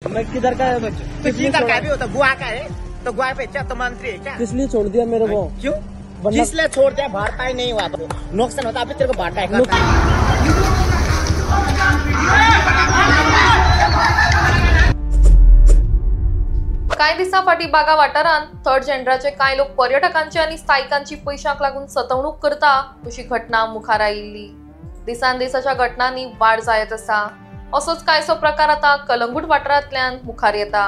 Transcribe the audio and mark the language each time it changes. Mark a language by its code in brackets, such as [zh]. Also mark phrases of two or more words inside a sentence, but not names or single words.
[hi] मैं किधर का है? तो किधर का भी होता, गोवा का है तो गोवा पे क्या तो मंत्री है क्या? किस लिए छोड़ दिया मेरे को? क्यों? किसलिए छोड़ दिया? भरता ही नहीं हुआ तो नुकसान होता, अभी तेरे को भरता है। [kok] कांय दिसा फाटीं बागा वाठारांत थर्ड जेंडराचे कांय लोक पर्यटकांची आनी स्थायिकांची पयशांक लागून सतवणूक करता अशी घटना मुखार आयिल्ली। दिसान दीस अशा घटनांनी वाड जायत आसा। असोच कांयसो प्रकार आता कलंगूट वाठारांतल्यान मुखार येता।